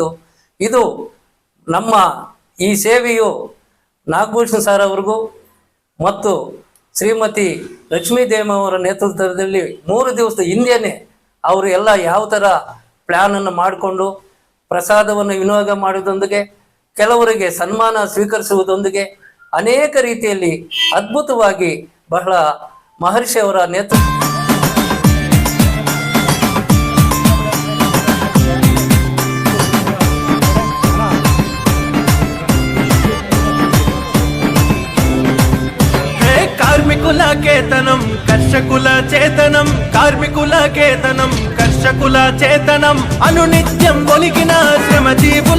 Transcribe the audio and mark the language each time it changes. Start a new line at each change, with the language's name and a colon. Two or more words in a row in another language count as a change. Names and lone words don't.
Kannada: ಇದು ನಮ್ಮ ಈ ಸೇವೆಯು ನಾಗಭೂಷಣ್ ಸರ್ ಅವ್ರಿಗೂ ಮತ್ತು ಶ್ರೀಮತಿ ಲಕ್ಷ್ಮೀದೇವಿ ಅವರ ನೇತೃತ್ವದಲ್ಲಿ 3 ದಿವಸದ ಹಿಂದೆಯೇ ಅವರು ಎಲ್ಲ ಯಾವ ಥರ ಪ್ಲ್ಯಾನನ್ನು ಮಾಡಿಕೊಂಡು ಪ್ರಸಾದವನ್ನು ವಿನಿಯೋಗ ಮಾಡುವುದೊಂದಿಗೆ ಕೆಲವರಿಗೆ ಸನ್ಮಾನ ಸ್ವೀಕರಿಸುವುದೊಂದಿಗೆ ಅನೇಕ ರೀತಿಯಲ್ಲಿ ಅದ್ಭುತವಾಗಿ ಬಹಳ ಮಹರ್ಷಿಯವರ ನೇತೃತ್ವ
Telugu: కార్మికుల కేతనం కర్షకుల చేతనం, కార్మికుల కేతనం కర్షకుల చేతనం, అనునిత్యం ఒలికిన శ్రమజీవుల